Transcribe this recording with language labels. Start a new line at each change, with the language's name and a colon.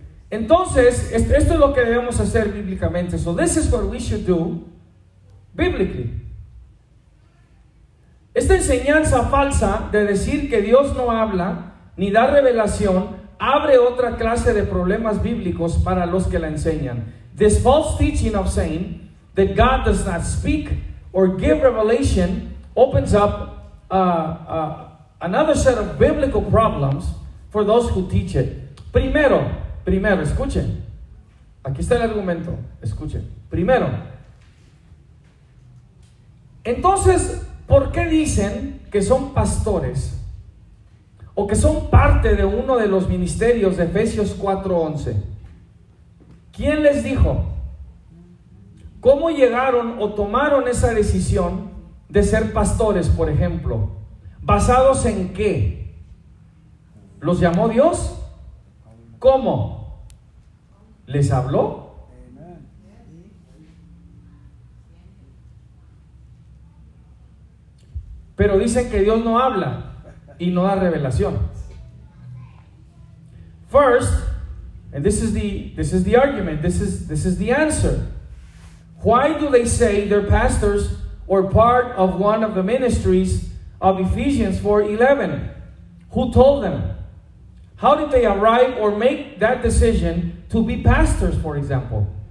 Spanish: Entonces, esto es lo que debemos hacer bíblicamente.
English: So this is what we should do biblically.
Spanish: Esta enseñanza falsa de decir que Dios no habla ni da revelación abre otra clase de problemas bíblicos para los que la enseñan.
English: This false teaching of saying that God does not speak or give revelation opens up another set of biblical problems for those who teach it.
Spanish: Primero, escuchen. Aquí está el argumento. Escuchen. Primero, entonces, ¿por qué dicen que son pastores o que son parte de uno de los ministerios de Efesios 4:11? ¿Quién les dijo? ¿Cómo llegaron o tomaron esa decisión de ser pastores, por ejemplo? ¿Basados en qué? ¿Los llamó Dios? ¿Cómo? ¿Les habló? Pero dicen que Dios no habla y no da revelación.
English: First, and this is the argument, this is the answer. Why do they say they're pastors or part of one of the ministries of Ephesians 4:11? Who told them? How did they arrive or make that decision to be pastors, for example?